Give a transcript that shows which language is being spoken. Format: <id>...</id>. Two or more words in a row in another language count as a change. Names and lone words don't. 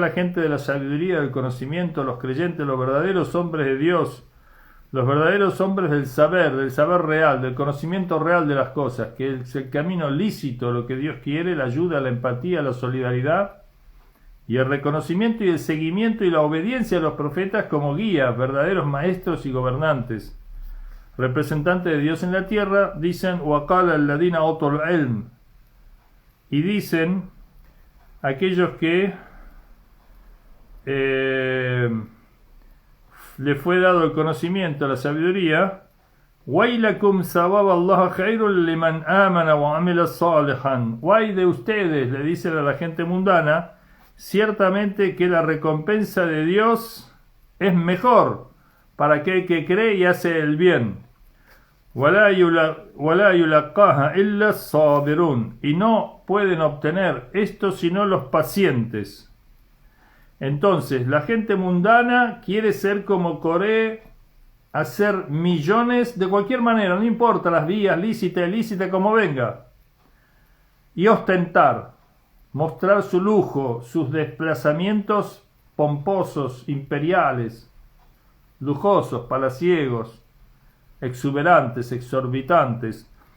<es>la gente de la sabiduría, del conocimiento, los creyentes, los verdaderos hombres de Dios, los verdaderos hombres del saber real, del conocimiento real de las cosas, que es el camino lícito, lo que Dios quiere, la ayuda, la empatía, la solidaridad, y el reconocimiento y el seguimiento y la obediencia a los profetas como guías, verdaderos maestros y gobernantes. representantes de Dios en la tierra, dicen</es> <ar>وَقَالَ الَّذِينَ أُوتُوا الْعِلْمَ,</ar> <es>y dicen aquellos que le fue dado el conocimiento, la sabiduría,</es> <ar>وَيْلَكُمْ ثَوَابَ اللَّهِ خَيْرٌ لِمَنْ آمَنَ وَعَمِلَ صَالِحًا.</ar> <es>Guay de ustedes, le dicen a la gente mundana, ciertamente que la recompensa de Dios es mejor para aquel que cree y hace el bien.</es> <ar>وَلَا يُلَقَّاهَا إِلَّا الصَّابِرُونَ,</ar> <es>y no pueden obtener esto sino los pacientes. Entonces, la gente mundana quiere ser como Coré, hacer millones de cualquier manera, no importa las vías, lícita, ilícita, como venga, y ostentar, mostrar su lujo, sus desplazamientos pomposos, imperiales, lujosos, palaciegos, exuberantes, exorbitantes.</es>